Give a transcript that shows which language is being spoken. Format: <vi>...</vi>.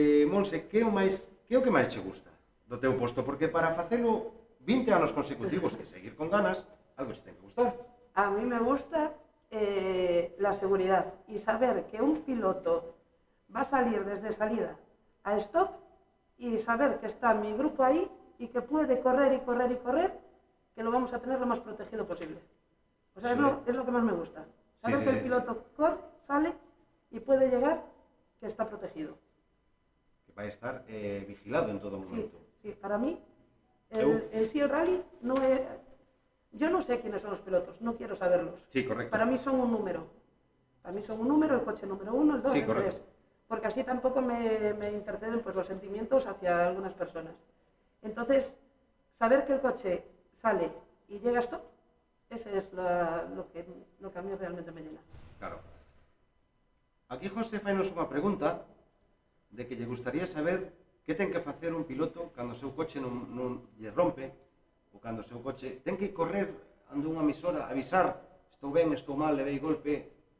<gl>Monse, que é o que máis che gusta do teu posto? Porque para facelo 20 anos consecutivos e seguir con ganas, algo che ten que gustar.</gl> <es>A mí me gusta la seguridad y saber que un piloto va a salir desde salida a stop y saber que está mi grupo ahí y que puede correr y correr y correr, que lo vamos a tener lo más protegido posible. O sea, es lo que más me gusta. Saber que el piloto corre, sale y puede llegar, que está protegido.</es> <gl>Que vai estar vigilado en todo momento.</gl> <es>Sí, para mí, el rally no Yo no sé quiénes son los pilotos, no quiero saberlos. Sí, correcto. Para mí son un número. Para mí son un número, el coche número 1, el 2, Sí, el correcto. 3. Porque así tampoco me interceden pues, los sentimientos hacia algunas personas. Entonces, saber que el coche sale y llega a stop, ese es lo que a mí realmente me llena. Claro.</es> <gl>Aquí José fainos unha pregunta de que lle gustaría saber que ten que facer un piloto cando o seu coche non lle rompe ou cando o seu coche ten que correr ande unha emisora, avisar estou ben, estou mal, levei golpe</gl>